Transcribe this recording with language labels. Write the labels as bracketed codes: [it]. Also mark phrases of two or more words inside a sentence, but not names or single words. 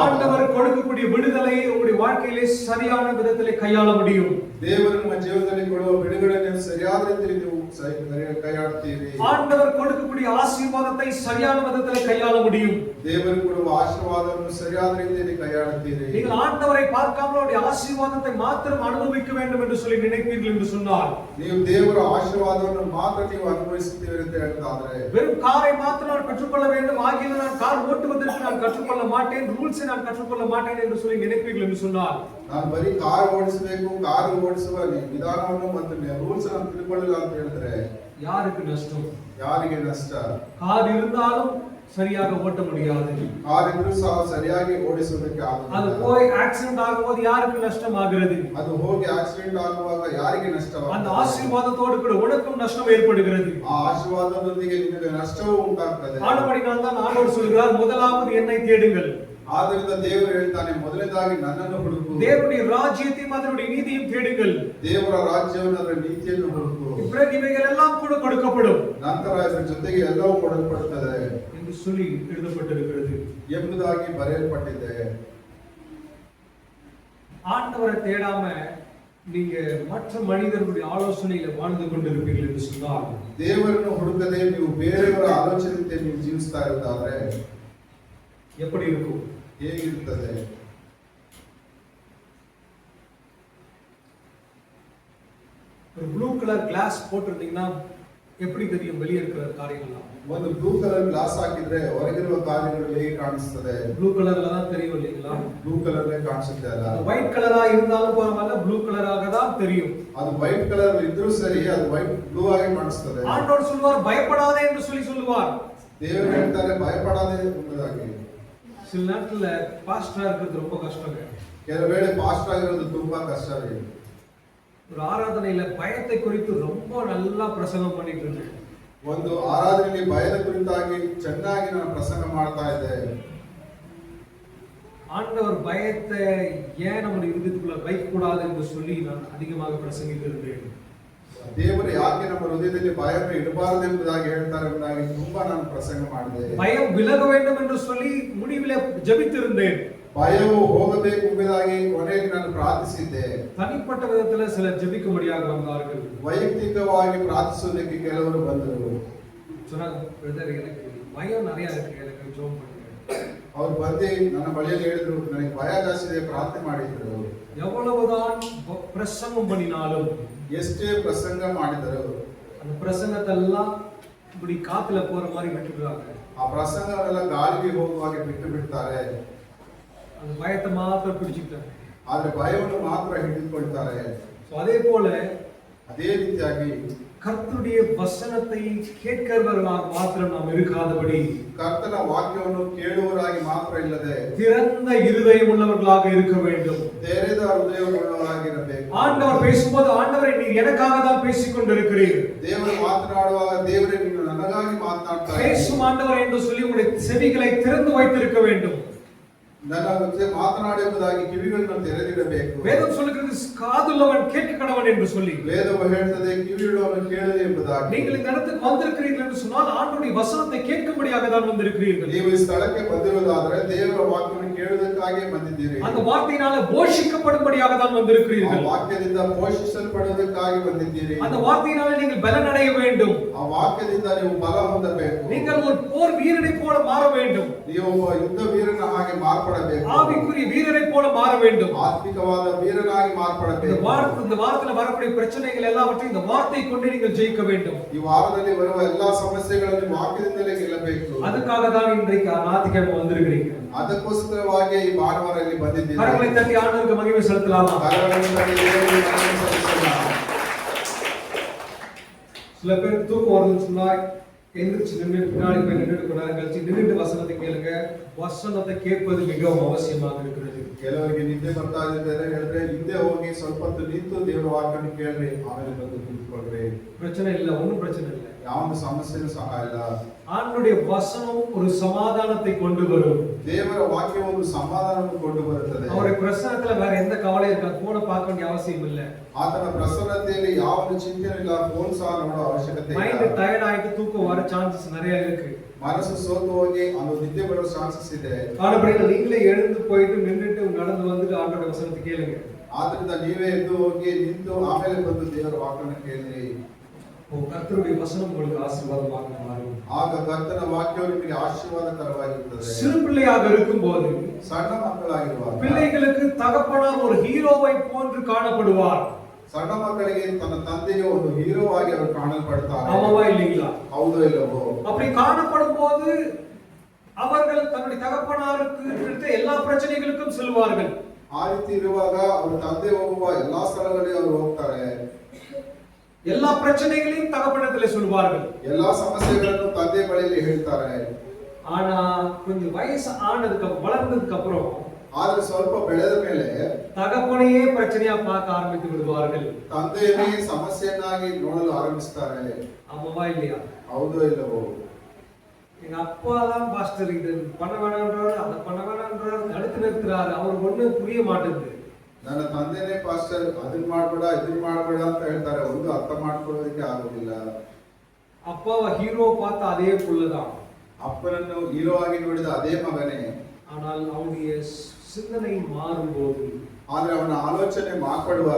[ta] ஆண்டவர் கொடுக்கக்கூடிய விடுதலையை உங்களுடைய வாழ்க்கையிலே சரியான விதத்திலே கையாள முடியும். [kn] ದೇವರು ನಿಮ್ಮ ಜೀವನದಲ್ಲಿ ಕೊಡುವ ಬಿಡುಗಡೆಯನ್ನು ಸರಿಯಾದ ರೀತಿಯಲ್ಲಿ ನೀವು ಕೈಯಾಡುತ್ತೀರಿ. [ta] ஆண்டவர் கொடுக்கக்கூடிய ஆசீர்வாதத்தை சரியான விதத்திலே கையாள முடியும். [kn] ದೇವರು ಕೊಡುವ ಆಶೀರ್ವಾದವನ್ನು ಸರಿಯಾದ ರೀತಿಯಲ್ಲಿ ಕೈಯಾಡುತ್ತೀರಿ. [ta] நீங்கள் ஆண்டவரை பார்க்காமல் அவருடைய ஆசீர்வாதத்தை மாத்திரம் அனுபவிக்க வேண்டும் என்று சொல்லி நினைப்பீர்கள் என்று சொன்னால், [kn] ನೀವು ದೇವರ ಆಶೀರ್ವಾದವನ್ನು ಮಾತ್ರ ನೀವು ಅನುಭವಿಸುತ್ತೀರಿ ಅಂತ ಹೇಳ್ತಾದ್ರೆ, [ta] வெறும் காரை மாத்திரம் நான் கற்றுக்கொள்ள வேண்டும், ஆகிய நான் கார் ஓட்டுவதற்கு நான் கற்றுக்கொள்ள மாட்டேன், ரூல்ஸை நான் கற்றுக்கொள்ள மாட்டேன் என்று சொல்லி நினைப்பீர்கள் என்று சொன்னால், [kn] ನಾನು ಬರೀ ಕಾರ್ ಓಡಿಸಬೇಕು, ಕಾರ್ ಓಡಿಸುವ ವಿಧಾನವನ್ನು ಮತ್ತು ರೂಲ್ಸ್ ಅನ್ನು ತಿಳ್ಕೊಳ್ಳಲ್ಲ ಅಂತ ಹೇಳಿದ್ರೆ [ta] யாருக்கு நஷ்டம்? [kn] ಯಾರಿಗೆ ನಷ್ಟ? [ta] கார் இருந்தாலும் சரியாக ஓட்ட முடியாது. [kn] ಕಾರ್ ಇದ್ರೂ ಸಹ ಸರಿಯಾಗಿ ಓಡಿಸೋದಕ್ಕೆ [ta] அது [kn] ಆಗುವುದಿಲ್ಲ. [ta] போய் ஆக்சிடென்ட் ஆகும்போது யாருக்கு நஷ்டம் ஆகிறது? [kn] ಅದು ಹೋಗಿ ಆಕ್ಸಿಡೆಂಟ್ ಆಗುವಾಗ ಯಾರಿಗೆ ನಷ್ಟವಾಗುತ್ತದೆ? [ta] அந்த ஆசீர்வாதத்தோடு கூட உனக்கும் நஷ்டம் ஏற்படுகிறது. [kn] ಆ ಆಶೀರ್ವಾದದೊಂದಿಗೆ ನಿಮಗೆ ನಷ್ಟವೂ ಉಂಟಾಗ್ತದೆ. [ta] ஆனபடியால் தான் ஆண்டவர் சொல்கிறார், முதலாவது என்னை தேடுங்கள். [kn] ಆದ್ದರಿಂದ ದೇವರು ಹೇಳ್ತಾನೆ, ಮೊದಲನೇದಾಗಿ ನನ್ನನ್ನು ಹುಡುಕು. [ta] தேவனுடைய ராஜ்யத்தையும் அதனுடைய நீதியையும் தேடுங்கள். [kn] ದೇವರ ರಾಜ್ಯವನ್ನು ಅದರ ನೀತಿಯನ್ನು ಹುಡುಕು. [ta] பிறகு இவைகள் எல்லாம் கூட கொடுக்கப்படும் [kn] ನಂತರ ಇದರ ಜೊತೆಗೆ ಎಲ್ಲವೂ ಕೊಡಲ್ಪಡುತ್ತದೆ [ta] என்று சொல்லி எழுதப்பட்டிருக்கிறது. [kn] ಎಂಬುದಾಗಿ ಬರೆಯಲ್ಪಟ್ಟಿದೆ. [ta] ஆண்டவரை தேடாம நீங்க மற்ற மனிதர்களுடைய ஆலோசனையில வாழ்ந்து கொண்டிருப்பீர்கள் என்று சொன்னால், [kn] ದೇವರನ್ನು ಹುಡುಕದೆ ನೀವು ಬೇರೆಯವರ ಆಲೋಚನೆಯಂತೆ ನೀವು ಜೀವಿಸ್ತಾ ಇರೋದಾದ್ರೆ [ta] எப்படி இருக்கும்? [kn] ಹೇಗಿರುತ್ತದೆ? [ta] ஒரு [en] blue colour [ta] கிளாஸ் போட்டிருந்தீங்கன்னா எப்படி தெரியும் வெளியே இருக்கிற காரியங்கள்லாம்? [kn] ಒಂದು [en] blue colour [kn] ಗ್ಲಾಸ್ ಹಾಕಿದ್ರೆ ಹೊರಗಿರುವ ಕಾರ್ಯಗಳು ಹೇಗೆ ಕಾಣಿಸ್ತದೆ? [en] blue colourla [ta] தான் தெரியும் இல்லைங்களா? [en] blue colour [kn] ಕಾಣಿಸುತ್ತೆ ಅಲ್ಲ? [en] white coloura [ta] இருந்தாலும் பரவாயில்ல, [en] blue colouraaga [ta] தான் தெரியும். [kn] ಅದು [en] white colour [kn] ಇದ್ರೂ ಸರಿ, ಅದು [en] white blue [kn] ಆಗಿ ಕಾಣಿಸ್ತದೆ. [ta] ஆண்டவர் சொல்வார், பயப்படாதே என்று சொல்லி சொல்லுவார். [kn] ದೇವರು ಹೇಳ್ತಾರೆ, ಭಯಪಡದೆ ಎಂಬುದಾಗಿ. [ta] சில நேரத்துல பாஸ்டரா இருக்கிறது ரொம்ப கஷ்டங்க. [kn] ಕೆಲವು ವೇಳೆ ಪಾಸ್ಟರ್ ಆಗಿರೋದು ತುಂಬಾ ಕಷ್ಟವೇ. [ta] ஒரு ஆராதனையில பயத்தை குறித்து ரொம்ப நல்லா பிரசங்கம் பண்ணிட்டு இருந்தேன். [kn] ಒಂದು ಆರಾಧನೆಯಲ್ಲಿ ಭಯದ ಕುರಿತಾಗಿ ಚೆನ್ನಾಗಿ ನಾನು ಪ್ರಸಂಗ ಮಾಡ್ತಾ ಇದ್ದೆ. [ta] ஆண்டவர் பயத்தை ஏன் நம்முடைய இருதயத்துக்குள்ள வைக்க கூடாது என்று சொல்லி நான் அதிகமாக பிரசங்கித்திருந்தேன். [kn] ದೇವರು ಯಾಕೆ ನಮ್ಮ ಹೃದಯದಲ್ಲಿ ಭಯವನ್ನು ಇಡಬಾರದು ಎಂಬುದಾಗಿ ಹೇಳ್ತಾರೆ ಎಂಬುದಾಗಿ ತುಂಬಾ ನಾನು ಪ್ರಸಂಗ ಮಾಡಿದೆ. [ta] பயம் விலக வேண்டும் என்று சொல்லி முடிவிலே ஜெபித்திருந்தேன். [kn] ಭಯವು ಹೋಗಬೇಕು ಎಂಬುದಾಗಿ ಕೊನೆಗೆ ನಾನು ಪ್ರಾರ್ಥಿಸಿದ್ದೆ. [ta] தனிப்பட்ட விதத்துல சிலர் ஜெபிக்கும்படியாக வந்தார்கள். [kn] ವೈಯಕ್ತಿಕವಾಗಿ ಪ್ರಾರ್ಥಿಸೋದಕ್ಕೆ ಕೆಲವರು ಬಂದರು. [ta] சொன்னாங்க, பிரதர் எனக்கு பயம் நிறைய இருக்கு, எனக்கு ஜெபம் பண்ணுங்க. [kn] ಅವ್ರು ಬಂದು ನನ್ನ ಬಳಿಯಲ್ಲಿ ಹೇಳಿದ್ರು, ನನಗೆ ಭಯ ಜಾಸ್ತಿ ಇದೆ, ಪ್ರಾರ್ಥನೆ ಮಾಡಿದ್ರು. [ta] எவ்வளவுதான் பிரசங்கம் பண்ணினாலும், [kn] ಎಷ್ಟೇ ಪ್ರಸಂಗ ಮಾಡಿದರು, [ta] அந்த பிரசங்கத்தெல்லாம் இப்படி காத்துல போற மாதிரி விட்டுடுறாங்க. [kn] ಆ ಪ್ರಸಂಗವೆಲ್ಲ ಗಾಳಿಗೆ ಹೋಗುವಾಗ ಬಿಟ್ಟು ಬಿಡ್ತಾರೆ. [ta] அந்த பயத்தை மாத்திரம் பிடிச்சிட்டாங்க. [kn] ಆದ್ರೆ ಭಯವನ್ನು ಮಾತ್ರ ಹಿಡಿದುಕೊಳ್ತಾರೆ. [ta] அதே போல [kn] ಅದೇ ರೀತಿಯಾಗಿ [ta] கர்த்தருடைய வசனத்தை கேட்கிறவர்களாக மாத்திரம் நாம் இருக்காதபடி, [kn] ಕರ್ತನ ವಾಕ್ಯವನ್ನು ಕೇಳುವವರಾಗಿ ಮಾತ್ರ ಇಲ್ಲದೆ [ta] திறந்த இருதயம் உள்ளவர்களாக இருக்க வேண்டும். [kn] ತೆರೆದ ಹೃದಯವುಳ್ಳವರಾಗಿರಬೇಕು. [ta] ஆண்டவர் பேசும்போது, ஆண்டவரே நீர் எனக்காக தான் பேசிக் கொண்டிருக்கிறீர், [kn] ದೇವರು ಮಾತನಾಡುವಾಗ, ದೇವರೇ ನೀನು ನನಗಾಗಿ ಮಾತನಾಡ್ತಾ ಇದ್ದೀಯ. [ta] பேசும் ஆண்டவர் என்று சொல்லி உங்களுடைய செவிகளை திறந்து வைத்திருக்க வேண்டும். [kn] ನನ್ನ ಜೊತೆ ಮಾತನಾಡು ಎಂಬುದಾಗಿ ಕಿವಿಗಳನ್ನು ತೆರೆದಿಡಬೇಕು. [ta] வேதம் சொல்லுகிறது, காதுள்ளவன் கேட்க கடவன் என்று சொல்லி. [kn] ವೇದವು ಹೇಳ್ತದೆ, ಕಿವಿಯುಳ್ಳವನು ಕೇಳಲಿ ಎಂಬುದಾಗಿ. [ta] நீங்கள் இந்த இடத்துக்கு வந்திருக்கிறீர்கள் என்று சொன்னால் ஆண்டவருடைய வசனத்தை கேட்கும்படியாக தான் வந்திருக்கிறீர்கள். [kn] ನೀವು ಈ ಸ್ಥಳಕ್ಕೆ ಬಂದಿರುವುದಾದರೆ ದೇವರ ವಾಕ್ಯವನ್ನು ಕೇಳುವುದಕ್ಕಾಗಿ ಬಂದಿದ್ದೀರಿ. [ta] அந்த வார்த்தையினால போஷிக்கப்படும்படியாக தான் வந்திருக்கிறீர்கள். [kn] ಆ ವಾಕ್ಯದಿಂದ ಪೋಷಿಸಲ್ಪಡುವುದಕ್ಕಾಗಿ ಬಂದಿದ್ದೀರಿ. [ta] அந்த வார்த்தையினால நீங்கள் பலன் அடைய வேண்டும். [kn] ಆ ವಾಕ್ಯದಿಂದ ನೀವು ಬಲ ಹೊಂದಬೇಕು. [ta] நீங்கள் ஒரு போர் வீரனை போல மாற வேண்டும். [kn] ನೀವು ಒಬ್ಬ ಯುದ್ಧ ವೀರನ ಹಾಗೆ ಮಾರ್ಪಡಬೇಕು. [ta] ஆவிக்குரிய வீரனை போல மாற வேண்டும். [kn] ಆತ್ಮಿಕವಾದ ವೀರನಾಗಿ ಮಾರ್ಪಡಬೇಕು. [ta] இந்த வாரத்துல வரக்கூடிய பிரச்சனைகள் எல்லாவற்றையும் இந்த வார்த்தை கொண்டு நீங்கள் ஜெயிக்க வேண்டும். [kn] ಈ ವಾರದಲ್ಲಿ ಬರುವ ಎಲ್ಲಾ ಸಮಸ್ಯೆಗಳನ್ನು ವಾಕ್ಯದಿಂದಲೇ ಗೆಲ್ಲಬೇಕು. [ta] அதுக்காக தான் இன்றைக்கு ஞாயிற்றுக்கிழமை வந்திருக்கிறீங்க. [kn] ಅದಕ್ಕೋಸ್ಕರವಾಗಿ ಈ ಭಾನುವಾರ ಇಲ್ಲಿ ಬಂದಿದ್ದೀರಿ. [ta] கரங்களை தட்டி ஆண்டவருக்கு மகிமை செலுத்தலாமா? [kn] ಕರಗಳನ್ನು ತಟ್ಟಿ ದೇವರಿಗೆ ಮಹಿಮೆ ಸಲ್ಲಿಸೋಣ. [ta] சில பேர் தூக்கம் வருதுன்னு சொன்னா எந்திரிச்சு நின்று பின்னாடி போய் நின்றுட்டு கொஞ்ச நேரம் கழிச்சு நின்றுட்டு வசனத்தை கேளுங்க. வசனத்தை கேட்பது மிகவும் அவசியமாக இருக்கிறது. [kn] ಕೆಲವರಿಗೆ ನಿದ್ದೆ ಬರ್ತಾ ಇದೆ ಹೇಳಿದ್ರೆ ಹಿಂದೆ ಹೋಗಿ ಸ್ವಲ್ಪ ಹೊತ್ತು ನಿಂತು ದೇವರ ವಾಕ್ಯವನ್ನು ಕೇಳ್ರಿ, ಆಮೇಲೆ ಬಂದು ಕೂತ್ಕೊಳ್ರಿ. [ta] பிரச்சனை இல்ல, ஒன்றும் பிரச்சனை இல்லை. [kn] ಯಾವೊಂದು ಸಮಸ್ಯೆನೂ ಸಹ ಇಲ್ಲ. [ta] ஆண்டவருடைய வசனம் ஒரு சமாதானத்தை கொண்டு வரும். [kn] ದೇವರ ವಾಕ್ಯ ಒಂದು ಸಮಾಧಾನವನ್ನು ಕೊಂಡು ಬರುತ್ತದೆ. [ta] அவருடைய பிரசன்னத்துல வேற எந்த கவலையும் இருக்காது. போன பார்க்க வேண்டிய அவசியம் இல்லை. [kn] ಆತನ ಪ್ರಸನ್ನತೆಯಲ್ಲಿ ಯಾವ ಚಿಂತೆ ಇಲ್ಲ, ಫೋನ್ ಸಹ ನೋಡೋ ಅವಶ್ಯಕತೆ ಇಲ್ಲ. [en] mind tired [ta] ஆயிட்டு தூக்கம் வர சான்சஸ் நிறைய இருக்கு. [kn] ಮನಸ್ಸು ಸೋತು ಹೋಗಿ ಅದು ನಿದ್ದೆ ಬರೋ ಚಾನ್ಸಸ್ ಇದೆ. [ta] ஆனபடியால் நீங்களே எழுந்து போயிட்டு நின்னுட்டு நடந்து வந்துட்டு ஆண்டவருடைய வசனத்தை கேளுங்க. [kn] ಆದ್ರಿಂದ ನೀವೇ ಎದ್ದು ಹೋಗಿ ನಿಂತು ಆಮೇಲೆ ಬಂದು ದೇವರ ವಾಕ್ಯವನ್ನು ಕೇಳಿರಿ. [ta] கர்த்தருடைய வசனம் உங்களுக்கு ஆசீர்வாதமாக மாறும். [kn] ಆಗ ಕರ್ತನ ವಾಕ್ಯವು ನಿಮಗೆ ಆಶೀರ್ವಾದಕರವಾಗಿರುತ್ತದೆ. [ta] சிறு பிள்ளையாக இருக்கும்போது [kn] ಸಣ್ಣ ಮಕ್ಕಳಾಗಿರುವಾಗ [ta] பிள்ளைகளுக்கு தகப்பனார் ஒரு ஹீரோவை போன்று காணப்படுவார். [kn] ಸಣ್ಣ ಮಕ್ಕಳಿಗೆ ತನ್ನ ತಂದೆಯು ಒಂದು ಹೀರೋ ಆಗಿ ಅವರು ಕಾಣಲ್ಪಡ್ತಾರೆ. [ta] ஆமாவா இல்லைங்களா? [kn] ಹೌದೋ ಇಲ್ಲವೋ? [ta] அப்படி காணப்படும் போது அவர்கள் தன்னுடைய தகப்பனாருக்கு இருக்கிற எல்லா பிரச்சனைகளுக்கும் செல்வார்கள். [kn] ಆ ರೀತಿ ಇರುವಾಗ ಅವರು ತಂದೆ ಹೋಗುವ ಎಲ್ಲಾ ಸ್ಥಳಗಳಿಗೆ ಅವರು ಹೋಗ್ತಾರೆ. [ta] எல்லா பிரச்சனைகளையும் தகப்பனத்திலே சொல்வார்கள். [kn] ಎಲ್ಲಾ ಸಮಸ್ಯೆಗಳನ್ನು ತಂದೆ ಬಳಿಯಲ್ಲಿ ಹೇಳ್ತಾರೆ. [ta] ஆனா கொஞ்சம் வயசு ஆனதுக்கு வளர்ந்ததுக்கு அப்புறம் [kn] ಆದ್ರೆ ಸ್ವಲ್ಪ ಬೆಳೆದ ಮೇಲೆ [ta] தகப்பனையே பிரச்சனையா பார்க்க ஆரம்பித்து விடுவார்கள். [kn] ತಂದೆಯನ್ನೇ ಸಮಸ್ಯೆಯನ್ನಾಗಿ ನೋಡಲು ಆರಂಭಿಸ್ತಾರೆ. [ta] ஆமாவா இல்லையா? [kn] ಹೌದೋ ಇಲ್ಲವೋ? [ta] எங்க அப்பா தான் பாஸ்டர் இது பண்ண வேணான்றாரு, அதை பண்ண வேணான்றாரு, தடுத்து நிறுத்துறாரு. அவருக்கு ஒண்ணு புரிய மாட்டேங்குது. [kn] ನನ್ನ ತಂದೆನೇ ಪಾಸ್ಟರ್ ಅದನ್ನ ಮಾಡ್ಬೇಡ ಇದನ್ನ ಮಾಡ್ಬೇಡ ಅಂತ ಹೇಳ್ತಾರೆ. ಒಂದು ಅರ್ಥ ಮಾಡ್ಕೊಳ್ಳೋದಕ್ಕೆ ಆಗೋದಿಲ್ಲ. [ta] அப்பாவை ஹீரோ பார்த்த அதே புள்ளதான். [kn] ಅಪ್ಪನನ್ನು ಹೀರೋ ಆಗಿ ನೋಡಿದ ಅದೇ ಮಗನೇ. [ta] ஆனால் அவனுடைய சிந்தனை மாறும்போது, [kn] ಆದ್ರೆ ಅವನ ಆಲೋಚನೆ ಮಾರ್ಪಡುವಾಗ